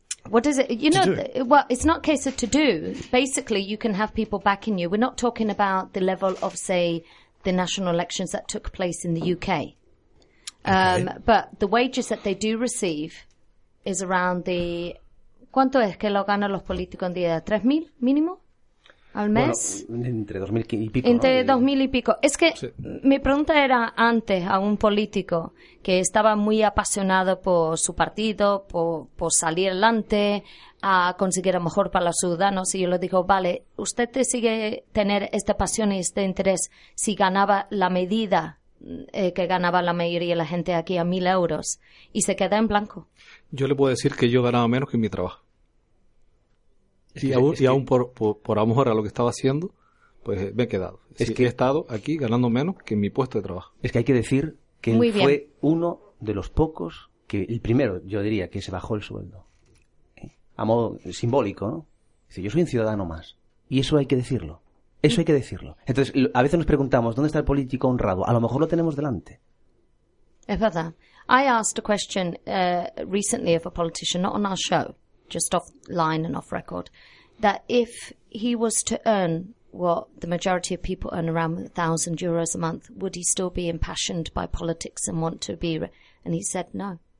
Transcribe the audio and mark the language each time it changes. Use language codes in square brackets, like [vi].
[en] What is it? You know, it's not a case of to do. Basically, you can have people backing you. We're not talking about the level of, say, the national elections that took place in the UK. Okay. But the wages that they do receive is around the... [es] ¿Cuánto es que lo ganan los políticos en día? ¿3,000 mínimo al mes? Bueno, entre 2,000 y pico. Entre, ¿no? 2,000 y pico. Es que sí. Mi pregunta era antes a un político que estaba muy apasionado por su partido, por salir adelante, a conseguir a mejor para los ciudadanos. Y yo le digo, vale, ¿usted te sigue tener esta pasión y este interés si ganaba la medida que ganaba la mayoría de la gente aquí a 1,000 euros? Y se queda en blanco. Yo le puedo decir que yo ganaba menos que en mi trabajo. Por amor a lo que estaba haciendo, pues me he quedado. He estado aquí ganando menos que en mi puesto de trabajo. Es que hay que decir que muy él bien. Fue uno de los pocos, que el primero, yo diría, que se bajó el sueldo. A modo simbólico, ¿no? Dice, yo soy un ciudadano más. Y eso hay que decirlo. Eso hay que decirlo. Entonces, a veces nos preguntamos, ¿dónde está el político honrado? A lo mejor lo tenemos delante. Es verdad. [en] I asked a question recently of a politician, not on our show, just offline and off record, that if he was to earn what the majority of people earn, around 1,000 euros a month, would he still be impassioned by politics and want to be... And he said no.